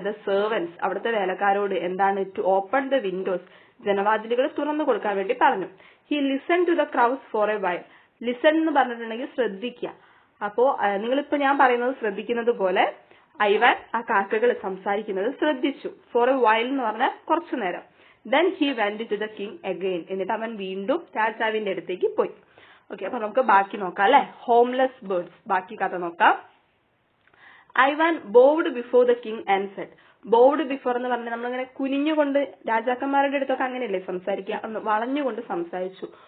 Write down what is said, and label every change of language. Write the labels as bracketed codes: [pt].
[ml] The servants, അവിടുത്തെ വേലക്കാരോട്. എന്താണ്? [en] to open the windows, [ml] ജനവാതിലുകൾ തുറന്നു കൊടുക്കാൻ വേണ്ടി പറഞ്ഞു. [en] He listen to the crowds for a while. [ml] Listen എന്ന് പറഞ്ഞിട്ടുണ്ടെങ്കിൽ ശ്രദ്ധിക്കുക. അപ്പോ നിങ്ങളിപ്പോ ഞാൻ പറയുന്നത് ശ്രദ്ധിക്കുന്നത് പോലെ ഐവാൻ ആ കാക്കകൾ സംസാരിക്കുന്നത് ശ്രദ്ധിച്ചു. ഫോർ എ വൈൽ എന്ന് പറഞ്ഞാൽ കുറച്ചു നേരം. [en] Then he went to the king again. [ml] എന്നിട്ട് അവൻ വീണ്ടും രാജാവിന്റെ അടുത്തേക്ക് പോയി. ഓക്കെ, അപ്പൊ നമുക്ക് ബാക്കി നോക്കാം അല്ലെ. [en] homeless birds, [ml] ബാക്കി കഥ നോക്കാം. [en] Ivan bowed before the king and said. [ml] ബോവ്ഡ് before എന്ന് പറഞ്ഞാൽ നമ്മളിങ്ങനെ കുനിഞ്ഞുകൊണ്ട്, രാജാക്കന്മാരുടെ അടുത്തൊക്കെ അങ്ങനെയല്ലേ സംസാരിക്കുക, ഒന്ന് വളഞ്ഞുകൊണ്ട് സംസാരിച്ചു.